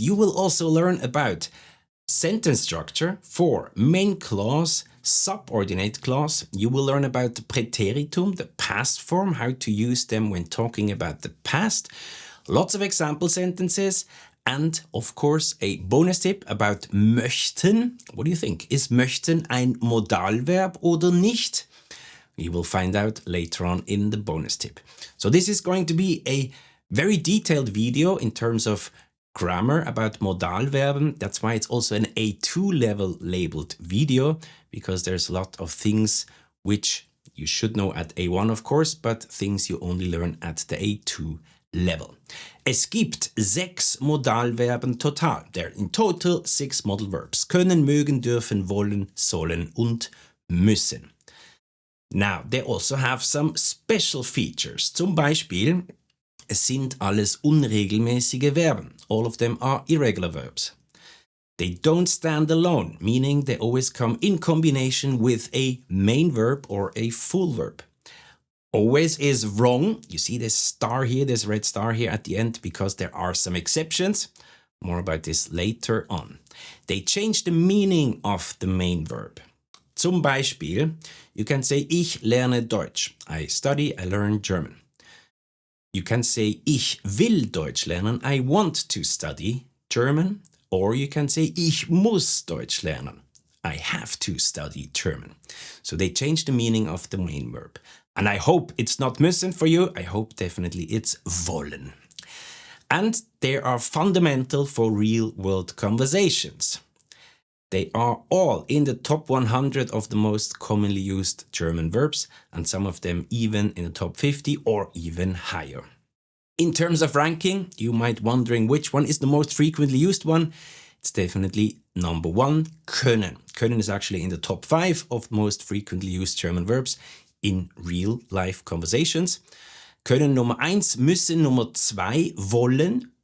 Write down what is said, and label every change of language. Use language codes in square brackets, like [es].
[en] You will also learn about sentence structure for main clause, subordinate clause. You will learn about the Präteritum, the past form, how to use them when talking about the past. Lots of example sentences. And of course, a bonus tip about möchten. What do you think? [de] Is möchten ein Modalverb oder nicht? [en] We will find out later on in the bonus tip. So this is going to be a very detailed video in terms of grammar about Modalverben. That's why it's also an A2 level labeled video, because there's a lot of things which you should know at A1, of course, but things you only learn at the A2 level. [de] Es gibt 6 Modalverben total. [en] There are in total 6 modal verbs. [de] Können, mögen, dürfen, wollen, sollen und müssen. [en] Now, they also have some special features. [de] Zum Beispiel, es sind alles unregelmäßige Verben. [en] All of them are irregular verbs. They don't stand alone, meaning they always come in combination with a main verb or a full verb. Always is wrong. You see this star here, this red star here at the end, because there are some exceptions. More about this later on. They change the meaning of the main verb. [de] Zum Beispiel, [en] you can say, [de] ich lerne Deutsch. [en] I study, I learn German. You can say, [de] ich will Deutsch lernen. [en] I want to study German. Or you can say, [de] ich muss Deutsch lernen. [en] I have to study German. So they change the meaning of the main verb. And I hope it's not müssen for you. I hope definitely it's wollen. And they are fundamental for real-world conversations. They are all in the top 100 of the most commonly used German verbs, and some of them even in the top 50 or even higher. In terms of ranking, you might wondering which one is the most frequently used one. It's definitely number 1, können. Können is actually in the top 5 of most frequently used German verbs in real-life conversations. [de] Können Nummer 1, müssen Nummer 2, wollen.